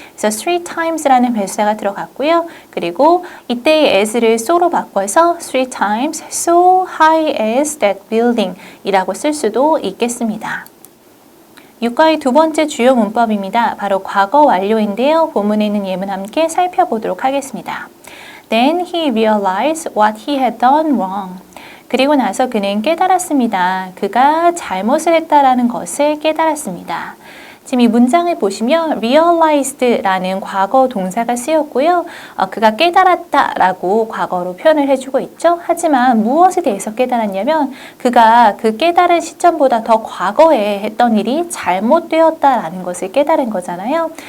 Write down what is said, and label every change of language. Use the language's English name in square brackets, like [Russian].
[Korean] 그래서 3 times라는 배수사가 들어갔고요. 그리고 이때의 as를 so로 바꿔서 [English] 3 times so high as that building [Korean] 이라고 쓸 수도 있겠습니다. 6과의 두 번째 주요 문법입니다. 바로 과거 완료인데요. 본문에 있는 예문 함께 살펴보도록 하겠습니다. [English] Then he realized what he had done wrong. [Korean] 그리고 나서 그는 깨달았습니다. 그가 잘못을 했다라는 것을 깨달았습니다. 지금 이 문장을 보시면 realized라는 과거 동사가 쓰였고요. 그가 깨달았다라고 과거로 표현을 해주고 있죠. 하지만 무엇에 대해서 깨달았냐면 그가 그 깨달은 시점보다 더 과거에 했던 일이 잘못되었다라는 것을 깨달은 거잖아요.